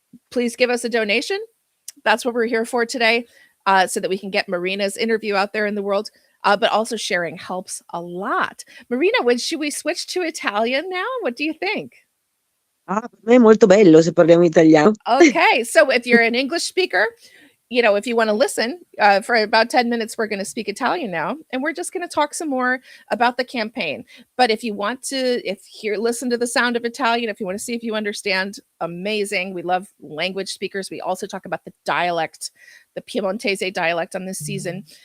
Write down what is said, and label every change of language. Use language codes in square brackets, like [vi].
[en] Please give us a donation. That's what we're here for today, so that we can get Marina's interview out there in the world. But also sharing helps a lot. Marina, should we switch to Italian now? What do you think? [it] Per me è molto bello se parliamo italiano. [en] Okay, so if you're an English speaker, if you want to listen, for about 10 minutes, we're going to speak Italian now, and we're just going to talk some more about the campaign. But if you want to, listen to the sound of Italian, if you want to see if you understand, amazing. We love language speakers. We also talk about the dialect, the Piemontese dialect on this season.